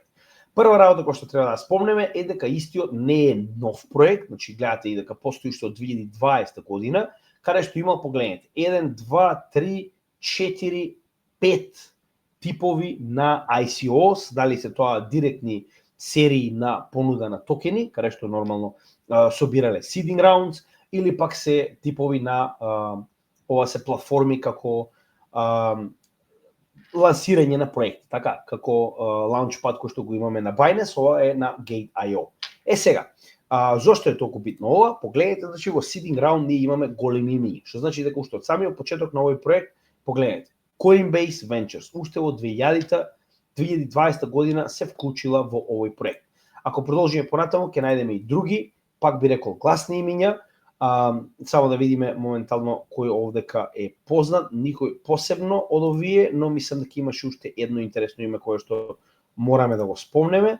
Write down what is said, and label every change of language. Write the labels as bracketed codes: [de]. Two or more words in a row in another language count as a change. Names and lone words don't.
[mk] Прва работа која што треба да спомнеме е дека истиот не е нов проект, значи гледате и дека постои што од 2020 година, каде што има, погледнете, 1, 2, 3, 4, 5 типови на ICOs, дали се тоа директни серии на понуда на токени, каде што нормално собирале [en] seeding rounds, [mk] или пак се типови на ова се платформи како лансирање на проекти, така, како Launchpad кој што го имаме на Binance, ова е на Gate.io. Сега, зошто е толку битно ова? Погледнете, значи во [en] seeding round [mk] ние имаме големи имиња, што значи дека уште од самиот почеток на овој проект, погледнете, Coinbase Ventures, уште во 2020 година се вклучила во овој проект. Ако продолжиме понатаму, ќе најдеме и други, пак би рекол гласни имиња, само да видиме моментално кој овдека е познат, никој посебно од овие, но мислам дека имаше уште едно интересно име кое што мораме да го спомнеме.